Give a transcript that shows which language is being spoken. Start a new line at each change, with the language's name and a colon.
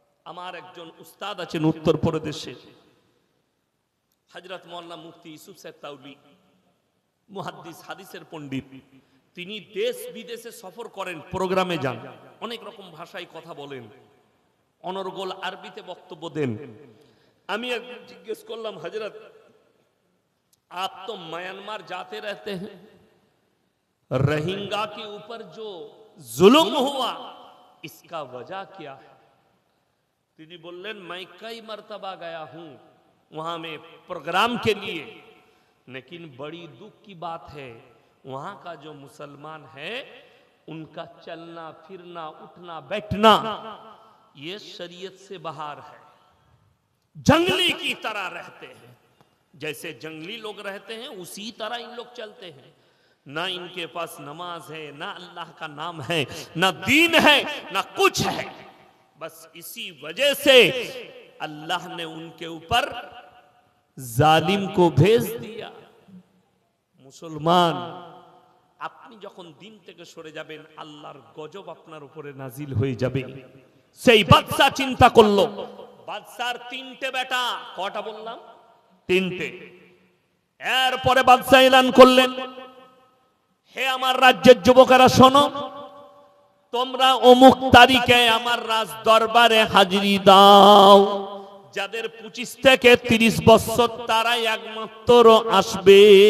Bangla: আমার একজন উস্তাদ আছেন উত্তরপ্রদেশে, হযরত মাওলানা মুফতি ইউসুফ সাহেব তাওলি, মুহাদ্দিস, হাদিসের পণ্ডিত। তিনি দেশ বিদেশে সফর করেন, প্রোগ্রামে যান, অনেক রকম ভাষায় কথা বলেন, অনর্গল আরবিতে বক্তব্য দেন। আমি একদিন জিজ্ঞেস করলাম,
Hindi: হযরত आप तो म्यांमार जाते रहते हैं, रोहिंग्या के ऊपर जो जुल्म हुआ इसका वजह क्या है?
Bangla: তিনি বললেন,
Hindi: मैं कई मर्तबा गया हूं वहां में प्रोग्राम के लिए, लेकिन बड़ी दुख की बात है वहां का जो मुसलमान है उनका चलना फिरना उठना बैठना ये शरीयत से बाहर है, जंगली की तरह रहते हैं, जैसे जंगली लोग रहते हैं उसी तरह इन लोग चलते हैं, ना इनके पास नमाज है, ना अल्लाह का नाम है, ना दीन है, ना कुछ है। बस इसी वजह से अल्लाह ने उनके ऊपर जालिम को भेज दिया।
Bangla: मुसलमान আপনি যখন দিন থেকে সরে যাবেন আল্লাহর গজব আপনার উপরে নাজিল হয়ে যাবে। সেই বাদশা চিন্তা করলো, বাদশার তিনটে বেটা, কটা বললাম? তিনটে। এরপরে বাদশা এলান করলেন, হে আমার রাজ্যের যুবকেরা শোনো, তোমরা অমুক তারিখে আমার রাজ দরবারে হাজিরি দাও, যাদের 25 থেকে 30 বছর তারাই একমাত্র আসবে।